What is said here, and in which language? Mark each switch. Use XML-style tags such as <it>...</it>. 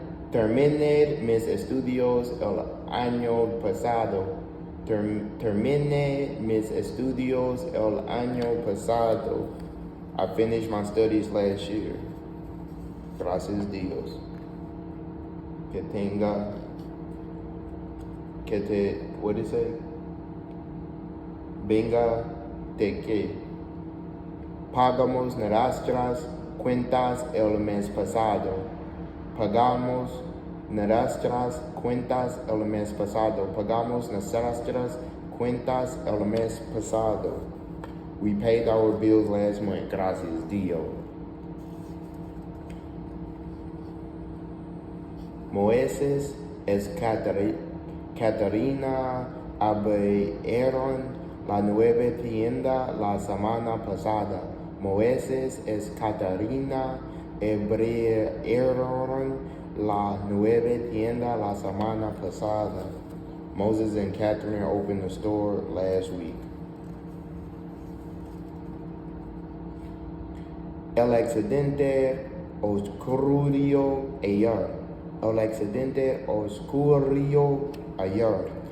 <es>Terminé mis estudios el año pasado. Terminé mis estudios el año pasado.</es> <en>I finished my studies last year.</en> <es>Gracias Dios. Que tenga,</es> <en>what did it say?</en> <es>Venga de que pagamos nuestras cuentas el mes pasado. Pagamos nuestras cuentas el mes pasado. Pagamos nuestras cuentas el mes pasado.</es> <en>We paid our bills last month.</en> <es>Gracias Dios. Moisés es Catarina abrieron la nueva tienda la semana pasada. Moisés es Catarina abrieron la nueva tienda la semana pasada.</es> <en>Moses and Catherine opened the store last week.</en> <es>El accidente ocurrió ayer. El accidente ocurrió ayer.</es>